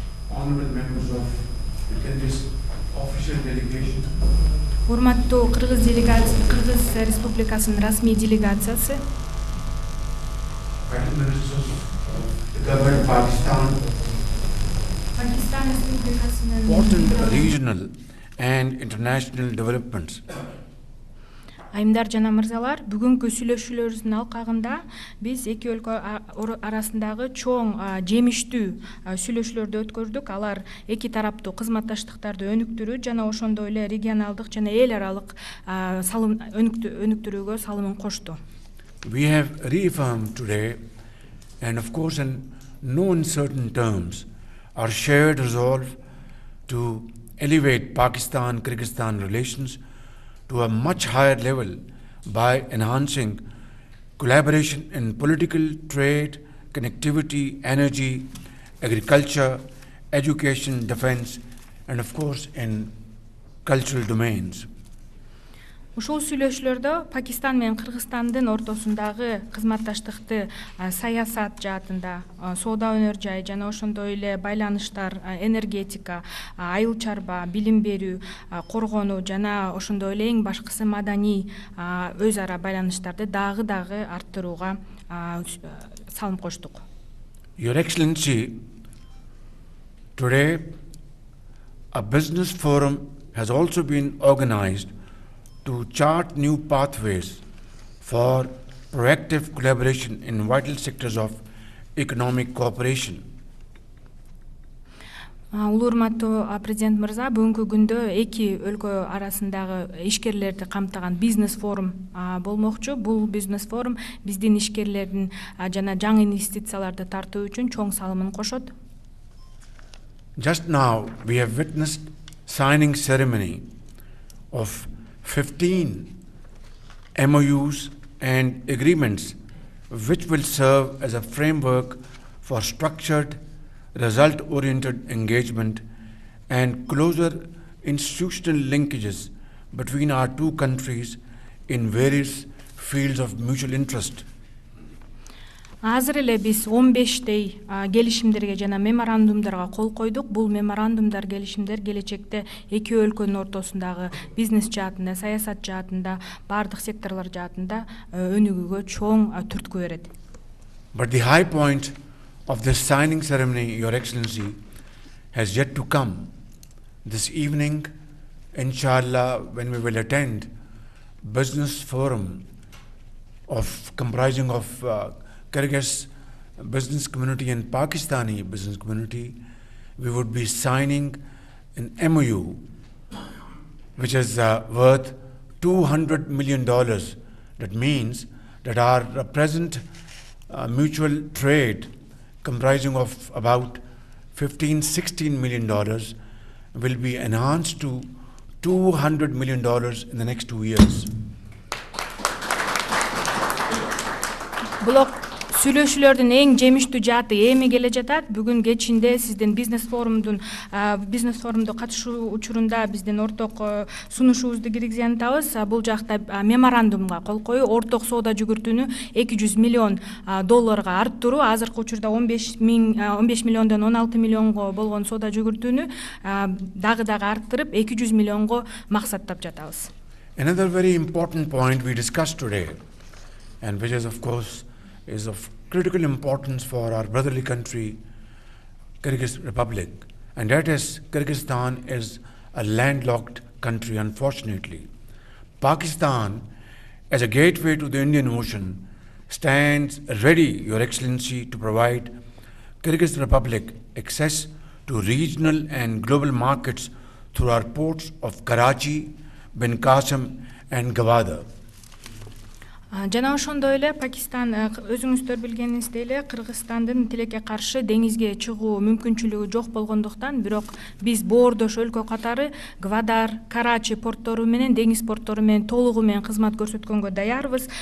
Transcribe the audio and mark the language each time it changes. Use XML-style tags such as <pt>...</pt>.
<en>Honorable members of the Kyrgyz official delegation,</en> <ky>урматтуу Кыргыз Республикасынын расмий делегациясы,</ky> <en>Prime Ministers of the government of Pakistan,</en> <ky>Пакистан Республикасынын</ky> <en>important regional and international developments.</en> <ky>айымдар жана мырзалар, бүгүнкү сүйлөшүүлөрүбүздүн алкагында биз эки өлкө арасындагы чоң жемиштүү сүйлөшүүлөрдү өткөрдүк. Алар эки тараптуу кызматташтыктарды өнүктүрүү жана ошондой эле регионалдык жана эл аралык салым өнүктүрүүгө салымын кошту.</ky> <en>We have reaffirmed today, and of course in no uncertain terms, our shared resolve to elevate Pakistan-Kyrgyzstan relations to a much higher level by enhancing collaboration in political, trade, connectivity, energy, agriculture, education, defense, and of course in cultural domains.</en> <ky>Ушул сүйлөшүүлөрдө Пакистан менен Кыргызстандын ортосундагы кызматташтыкты саясат жаатында, соода өнөр жай жана ошондой эле байланыштар, энергетика, айыл чарба, билим берүү, коргонуу жана ошондой эле эң башкысы маданий өз ара байланыштарды дагы арттырууга салым коштук.</ky> <en>Your Excellency, today a business forum has also been organized to chart new pathways for proactive collaboration in vital sectors of economic cooperation.</en> <ky>Улуурматтуу президент мырза, бүгүнкү күндө эки өлкө арасындагы ишкерлерди камтыган бизнес форум болмокчу. Бул бизнес форум биздин ишкерлердин жана жаңы инвестицияларды тартуу үчүн чоң салымын кошот.</ky> <en>Just now we have witnessed signing ceremony of 15 MOUs and agreements which will serve as a framework for structured, result-oriented engagement and closer institutional linkages between our two countries in various fields of mutual interest.</en> <ky>Азыр эле биз 15 келишимдерге жана меморандумдарга кол койдук. Бул меморандумдар, келишимдер келечекте эки өлкөнүн ортосундагы бизнес жаатында, саясат жаатында, бардык секторлор жаатында өнүгүүгө чоң түрткү берет.</ky> <en>But the high point of this signing ceremony, Your Excellency, has yet to come. This evening, inshallah, when we will attend business forum comprising of Kyrgyz business community and Pakistani business community, we would be signing an MOU which is worth $200 million. That means that our present mutual trade comprising of about $15-16 million will be enhanced to $200 million in the next 2 years.</en> <ky>Сүйлөшүүлөрдүн эң жемиштүү жааты эми келе жатат. Бүгүн кечинде сиздин бизнес форумду катышуу учурунда биздин орток сунушубузду киргизе атабыз. Бул жакта меморандумга кол коюу, орток соода жүгүртүүнү $200 миллион арттыруу, азыркы учурда 15 миллиондон 16 миллионго болгон соода жүгүртүүнү дагы арттырып 200 миллионго максаттап жатабыз.</ky> <en>Another very important point we discussed today, and which is of course is of critical importance for our brotherly country, Kyrgyz Republic, and that is Kyrgyzstan is a landlocked country, unfortunately. Pakistan, as a gateway to the Indian Ocean, stands ready, Your Excellency, to provide Kyrgyz Republic access to regional and global markets through our ports of Karachi, Bin Qasim and Gwadar.</en> <ky>Жана ошондой эле Пакистан өзүңүздөр билгениңиздей эле Кыргызстандын тилекке каршы деңизге чыгуу мүмкүнчүлүгү жок болгондуктан, бирок биз боордош өлкө катары Гвадар, Карачи порттору менен деңиз порттору менен толугу менен кызмат көрсөткөнгө даярбыз.</ky>